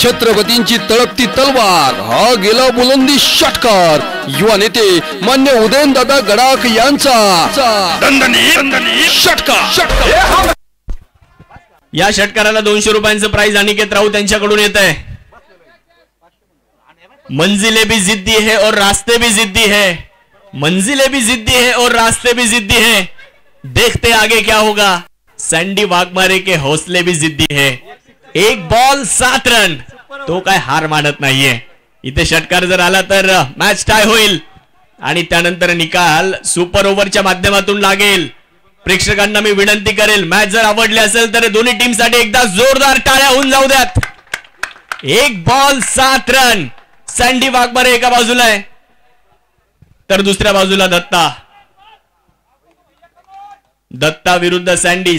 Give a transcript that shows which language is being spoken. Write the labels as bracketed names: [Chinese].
[Marathi] छत्रपतींची तळपती तलवार. हा गेला बुलंदी षटकार. युवा नेते मान्य उदयनदादा गडाख यांचा दणदणीत षटकार. या षटकाराला 200 रुपयांचं प्राइज अनिकेत राऊत यांच्याकडून येत आहे. [Hindi] मंजिलें भी जिद्दी है और रास्ते भी जिद्दी है. मंजिलें भी जिद्दी है और रास्ते भी जिद्दी है. देखते आगे क्या होगा. सँडी वाघमारे के हौसले भी जिद्दी है. [Marathi] 1 बॉल 7 रन. तो काय हार मानत नाहीये. इथे षटकार जर आला तर मॅच टाय होईल आणि त्यानंतर निकाल सुपर ओव्हरच्या माध्यमातून लागेल. प्रेक्षकांना मी विनंती करेल, मॅच जर आवडली असेल तर दोन्ही टीमसाठी एकदा जोरदार टाळ्या होऊन जाऊ द्यात. 1 बॉल 7 रन. सँडी वाघमारे एका बाजूला आहे तर दुसऱ्या बाजूला दत्ता विरुद्ध सँडी.